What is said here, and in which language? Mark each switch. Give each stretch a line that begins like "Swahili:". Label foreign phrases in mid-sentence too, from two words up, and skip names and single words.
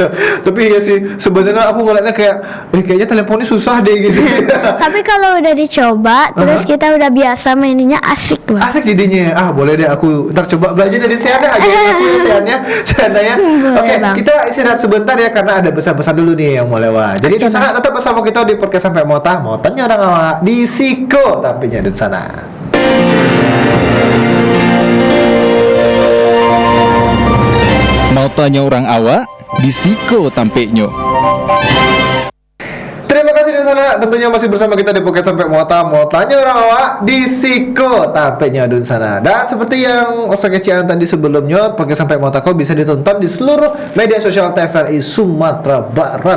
Indonesian: Tapi ya sih sebenarnya aku ngeliatnya kayak kayaknya telepon ini susah deh gitu. Tapi kalau udah dicoba terus kita udah biasa maininnya asik Bang. Asik jadinya. Boleh deh aku ntar coba belajar dari Siana aja aku ya Siana ya. Oke, Bang. kita istirahat sebentar ya karena ada pesan-pesan dulu nih yang mau lewat. Jadi di sana tetap bersama kita di podcast sampai Motanya orang awak di Siko tampilnya di sana. Motanya orang awak di Siko tampilnya. Terima kasih di sana. Tentunya masih bersama kita di podcast sampai Motanya orang awak di Siko tampilnya di sana. Dan seperti yang kecian tadi sebelumnya, podcast sampai Motako bisa ditonton di seluruh media sosial TVRI Sumatera Barat.